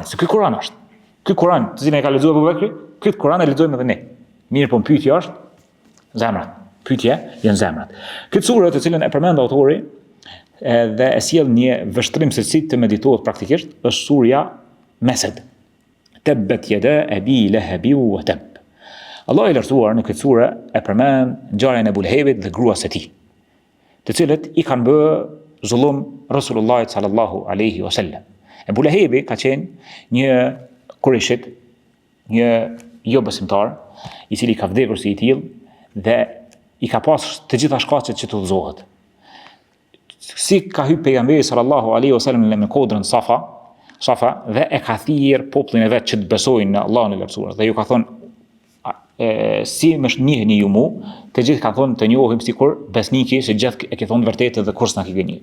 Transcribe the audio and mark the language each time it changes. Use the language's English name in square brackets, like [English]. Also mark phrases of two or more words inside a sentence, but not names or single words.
[Albanian] Se ky Kuran është. Ky Kuran, të cilin e ka lexuar Abu Bekri, ky Kuran e lexojmë edhe ne. Mirë, po pyetja është zemrat. Pyetja janë zemrat. Këtë sure të cilën e përmend autori dhe e sjell një vështrim se si të meditohet praktikisht, është surja Mesed. [Arabic] تبت يدا أبي لهب وتب. [Albanian] Allah i lartësuar në këtë sure e përmend ngjarjen e Abu Lahebit dhe gruas së tij, të cilët i kanë bërë zullum [Arabic] رسول الله صلى الله عليه وسلم. [Albanian] Abu Lahebi ka qenë një kurishit, një jo besimtar, i cili ka vdekur si i tillë dhe i ka pas të gjitha shkaqet që të udhëzohet. Si ka hyrë pejgamberi [Arabic] صلى الله عليه وسلم [Albanian] në kodrën Safa dhe e ka thirrë popullin e vet që të besojnë në Allahun e lartësuar dhe ju ka thonë si më njihni ju mu, të gjithë kanë thonë të njohim sikur besniki që gjithë e ke thonë vërtetë dhe kurs na ke gënjë.